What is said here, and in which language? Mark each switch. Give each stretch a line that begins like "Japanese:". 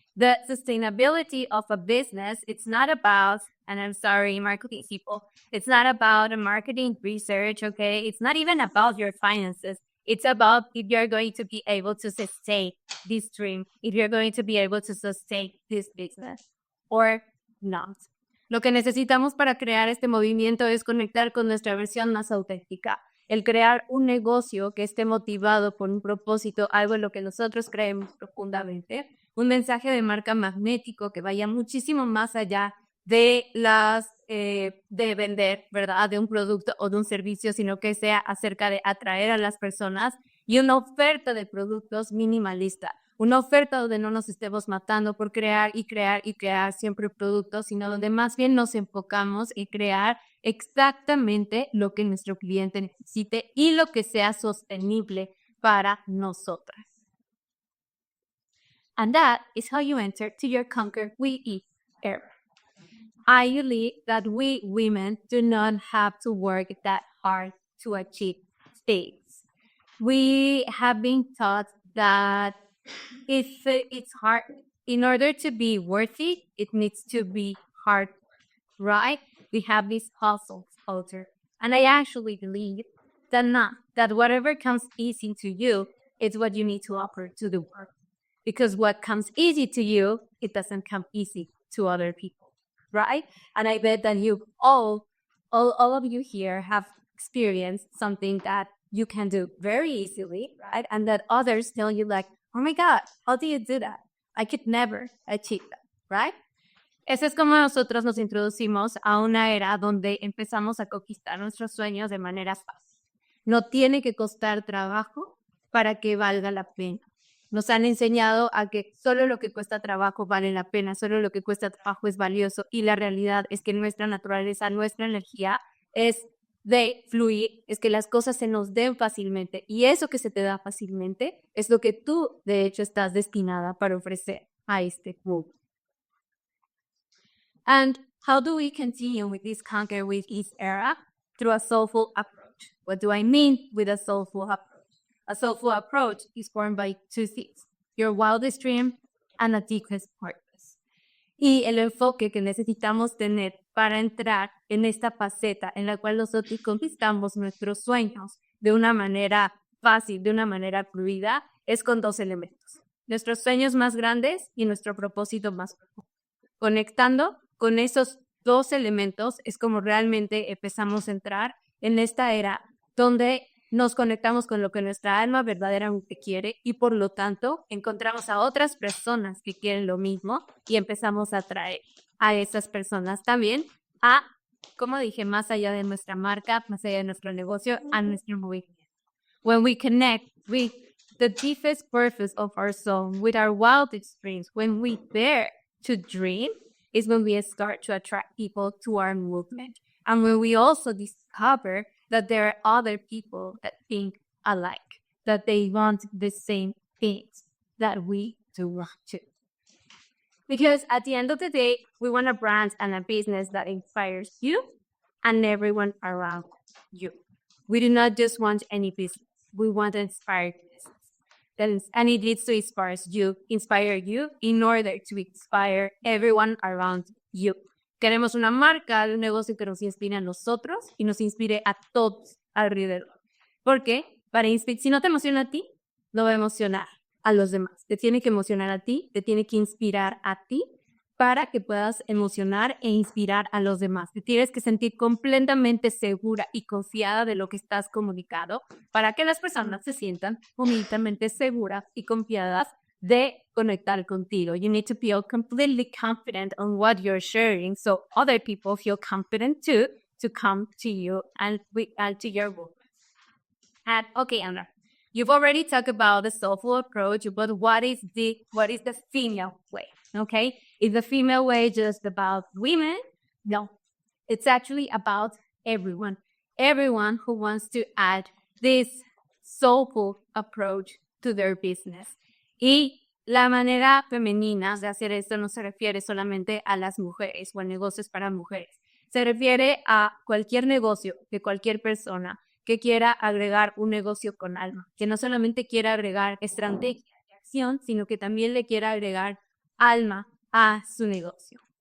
English: The sustainability of a business, it's not about, and I'm sorry, marketing people, it's not about a marketing research, okay? It's not even about your finances. It's about if you're going to be able to sustain this dream, if you're going to be able to sustain this business or not.
Spanish: Lo que necesitamos para crear este movimiento es conectar con nuestra versión más auténtica, el crear un negocio que esté motivado por un propósito, algo en lo que nosotros creemos profundamente, un mensaje de marca magnético que vaya muchísimo más allá de de vender, ¿verdad? De un producto o de un servicio, sino que sea acerca de atraer a las personas y una oferta de productos minimalista. Una oferta donde no nos estemos matando por crear y crear y crear siempre productos, sino donde más bien nos enfocamos en crear exactamente lo que nuestro cliente necesite y lo que sea sostenible para nosotras.
English: And that is how you enter to your Conquer We Eat era. I believe that we women do not have to work that hard to achieve things. We have been taught that if it's hard, in order to be worthy, it needs to be hard, right? We have this hustle culture. And I actually believe that whatever comes easy to you is what you need to offer to the world. Because what comes easy to you, it doesn't come easy to other people, right? And I bet that you all of you here have experienced something that you can do very easily, right? And that others tell you like, oh my God, how do you do that? I could never achieve that, right?
Spanish: Eso es como nosotros nos introducimos a una era donde empezamos a conquistar nuestros sueños de manera fácil. No tiene que costar trabajo para que valga la pena. Nos han enseñado a que solo lo que cuesta trabajo vale la pena, solo lo que cuesta trabajo es valioso, y la realidad es que nuestra naturaleza, nuestra energía es de fluir, es que las cosas se nos den fácilmente, y eso que se te da fácilmente es lo que tú, de hecho, estás destinada para ofrecer a este mundo.
English: And how do we continue with this Conquer with Ease era? Through a soulful approach. What do I mean with a soulful approach? A soulful approach is formed by two things, your wildest dream and a deepest purpose.
Spanish: Y el enfoque que necesitamos tener para entrar en esta faceta en la cual nosotros conquistamos nuestros sueños de una manera fácil, de una manera fluida, es con dos elementos. Nuestros sueños más grandes y nuestro propósito más profundo. Conectando con esos dos elementos es como realmente empezamos a entrar en esta era donde nos conectamos con lo que nuestra alma verdaderamente quiere y por lo tanto encontramos a otras personas que quieren lo mismo y empezamos a atraer a esas personas también a, como dije, más allá de nuestra marca, más allá de nuestro negocio, a nuestro movimiento.
English: When we connect with the deepest purpose of our soul, with our wildest dreams, when we dare to dream, is when we start to attract people to our movement. And when we also discover that there are other people that think alike, that they want the same things that we do want to. Because at the end of the day, we want a brand and a business that inspires you and everyone around you. We do not just want any business. We want to inspire business. And it needs to inspire you in order to inspire everyone around you.
Spanish: Queremos una marca, un negocio que nos inspire a nosotros y nos inspire a todos alrededor. Porque si no te emociona a ti, no va a emocionar a los demás. Te tiene que emocionar a ti, te tiene que inspirar a ti para que puedas emocionar e inspirar a los demás. Te tienes que sentir completamente segura y confiada de lo que estás comunicando para que las personas se sientan completamente seguras y confiadas de conectar contigo.
English: You need to feel completely confident on what you're sharing so other people feel confident too to come to you and to your work. And okay, Andrea, you've already talked about the soulful approach, but what is the female way? Okay, is the female way just about women? No, it's actually about everyone who wants to add this soulful approach to their business.
Spanish: Y la manera femenina de hacer esto no se refiere solamente a las mujeres o a negocios para mujeres. Se refiere a cualquier negocio de cualquier persona que quiera agregar un negocio con alma, que no solamente quiera agregar estrategia y acción, sino que también le quiera agregar alma a su negocio.